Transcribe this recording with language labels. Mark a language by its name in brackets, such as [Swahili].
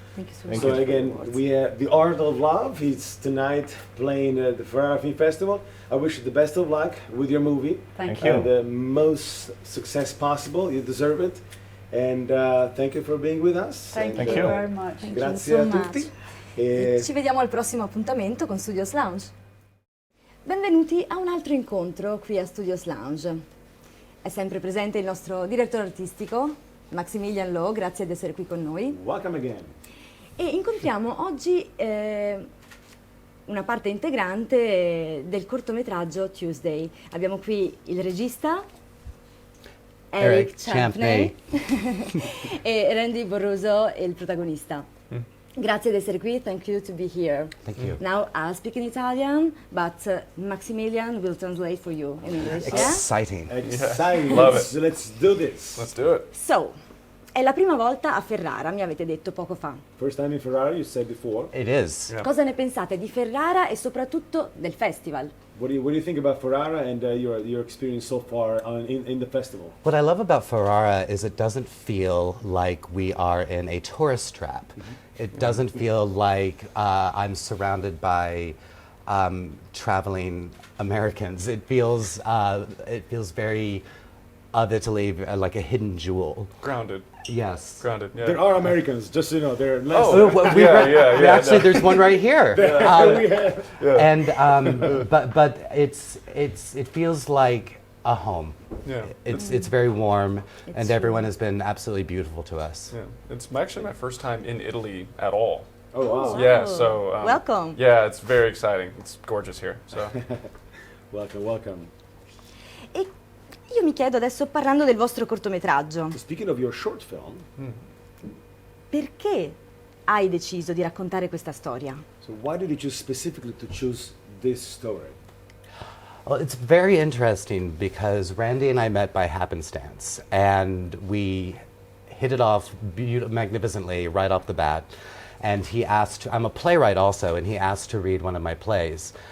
[English] Thank you so much. So again, we have The Art of Love. It's tonight playing at the Ferrara Film Festival. I wish you the best of luck with your movie. Thank you. The most success possible. You deserve it. And thank you for being with us. Thank you very much. [Italian] Grazie a tutti. Ci vediamo al prossimo appuntamento con Studios Lounge. Benvenuti a un altro incontro qui a Studios Lounge. È sempre presente il nostro direttore artistico, Maximilian Lowe, grazie di essere qui con noi. [English] Welcome again. [Italian] E incontriamo oggi una parte integrante del cortometraggio Tuesday. Abbiamo qui il regista Eric Champney e Randy Borruso, il protagonista. Grazie di essere qui. [English] Thank you to be here. Thank you. Now I'll speak in Italian, but Maximilian will translate for you in English. Exciting. Exciting. Love it. Let's do this. Let's do it. [Italian] So, è la prima volta a Ferrara, mi avete detto poco fa. [English] First time in Ferrara, you said before. It is. Yeah. [Italian] Cosa ne pensate di Ferrara e soprattutto del festival? [English] What do you think about Ferrara and your experience so far in the festival? What I love about Ferrara is it doesn't feel like we are in a tourist trap. It doesn't feel like I'm surrounded by traveling Americans. It feels very of Italy, like a hidden jewel. Grounded. Yes. Grounded. Yeah. There are Americans, just so you know. They're less. Actually, there's one right here. But it feels like a home. Yeah. It's very warm, and everyone has been absolutely beautiful to us. Yeah. It's actually my first time in Italy at all. Oh wow. Yeah. So. Welcome. Yeah, it's very exciting. It's gorgeous here. So. Welcome. [Italian] E io mi chiedo adesso, parlando del vostro cortometraggio, [English] Speaking of your short film, [Italian] perché hai deciso di raccontare questa storia? [English] so why did you choose specifically to choose this story? Well, it's very interesting because Randy and I met by happenstance, and we hit it off magnificently right off the bat. And he asked, I'm a playwright also, and he asked to read one of my plays.